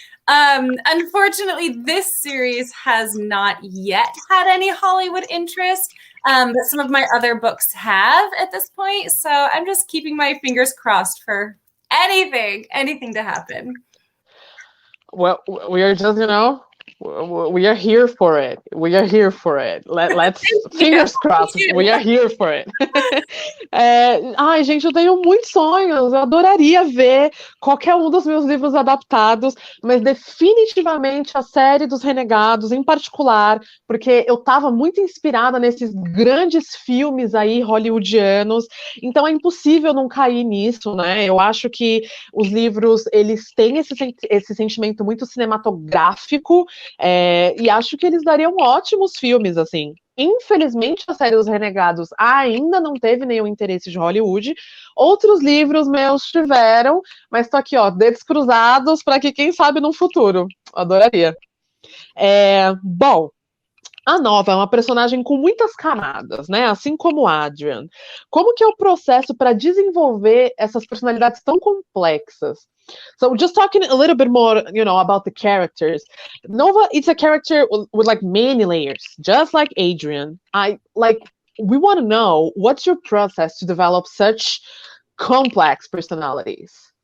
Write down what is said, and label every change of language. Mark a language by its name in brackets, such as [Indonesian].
[English] Unfortunately, this series has not yet had any Hollywood interest, but some of my other books have at this point. So I'm just keeping my fingers crossed for anything to happen. Well, we are just, we are here for it. We are here for it. Let's fingers crossed. We are here for it. [Portuguese] Ai, gente, eu tenho muitos sonhos. Eu adoraria ver qualquer um dos meus livros adaptados, mas definitivamente a série dos Renegados, em particular, porque eu estava muito inspirada nesses grandes filmes aí hollywoodianos. Então é impossível não cair nisso, né? Eu acho que os livros, eles têm esse sentimento muito cinematográfico, e acho que eles dariam ótimos filmes, assim. Infelizmente, a série dos Renegados ainda não teve nenhum interesse de Hollywood. Outros livros meus tiveram, mas tô aqui, ó, dedos cruzados para que, quem sabe, no futuro. Adoraria. Bom, a Nova é uma personagem com muitas camadas, né? Assim como Adrian. Como que é o processo para desenvolver essas personalidades tão complexas? [English] So just talking a little bit more, about the characters. Nova is a character with like many layers, just like Adrian. We want to know, what's your process to develop such complex personalities?